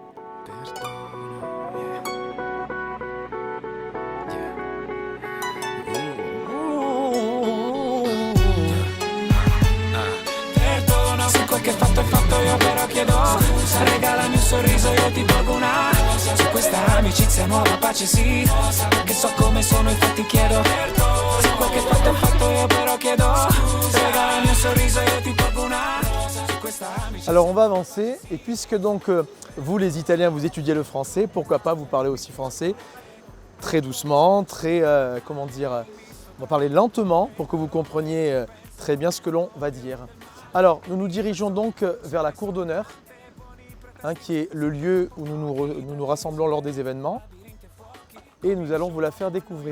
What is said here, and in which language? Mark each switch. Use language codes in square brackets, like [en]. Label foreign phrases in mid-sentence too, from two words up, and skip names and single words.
[it] Perdono se quel che fatto è fatto, io però chiedo scusa. Regalami un sorriso, io ti porgo una rosa. Su questa amicizia nuova pace sì, che so come sono infatti chiedo perdono. Se quel che fatto è fatto, io però chiedo scusa. Regalami un sorriso, io ti porgo una rosa. Su questa amicizia. [fr] Alors on va avancer et puisque donc vous les Italiens vous étudiez le français, pourquoi pas vous parler aussi français très doucement, très comment dire, on va parler lentement pour que vous compreniez très bien ce que l'on va dire. Alors nous nous dirigeons donc vers la cour d'honneur, qui est le lieu où nous nous rassemblons lors des événements, et nous allons vous la faire découvrir.